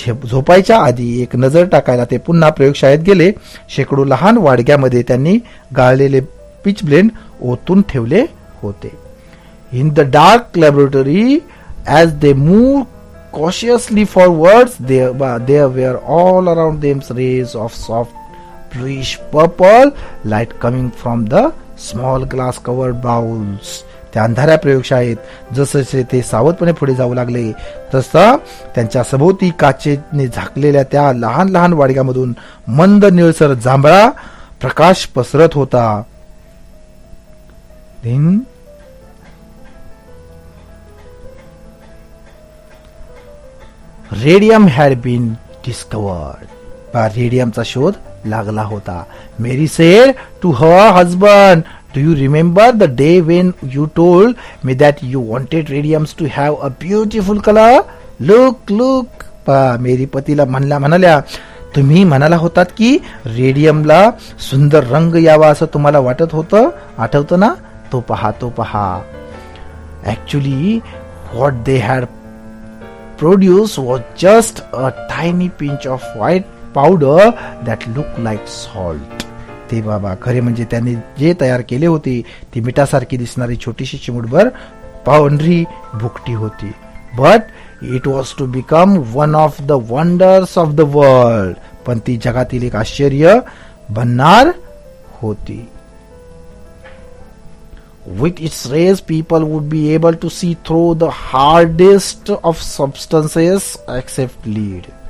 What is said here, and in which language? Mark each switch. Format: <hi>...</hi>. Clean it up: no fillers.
<mr>झोपायच्या आधी एक नजर टाकायला ते पुन्हा प्रयोगशाळेत गेले. शेकडो लहान वाडग्यामध्ये त्यांनी गाळलेले पिचब्लेंड ओतून ठेवले होते.</mr> <en>In the dark laboratory, as they moved cautiously forwards, there were all around them rays of soft bluish purple light coming from the small glass covered bowls.</en> <mr>त्या अंधाऱ्या प्रयोगशाळेत जसं ते सावधपणे पुढे जाऊ लागले तसं त्यांच्या सभोवती काचेने झाकलेल्या त्या लहान लहान वाडग्यामधून मंद निळसर जांभळा प्रकाश पसरत होता.</mr> <en>Radium had been discovered.</en> <mr>रेडियमचा शोध लागला होता.</mr> <en>Marie said to her husband, do you remember the day when you told me that you wanted radiums to have a beautiful colour? Look look.</en> <mr>मेरी पतीला म्हणाल्या, तुम्ही म्हणाला होतात की रेडियमला सुंदर रंग यावा असं तुम्हाला वाटत होतं, आठवतं ना? तो पहा, तो पहा.</mr> <en>Actually what they had produced was just a tiny pinch of white powder that looked like salt.</en> <mr>ते बाबा खरे म्हणजे त्यांनी जे तयार केले होते ती मिठासारखी दिसणारी छोटीशी चिमूटभर पांढरी भुकटी होती.</mr> <en>But it was to become one of the wonders of the world.</en> <mr>पण ती जगातील एक आश्चर्य बनणार होती.</mr> <en>With its rays, people would be able to see through the hardest of substances except lead.</en>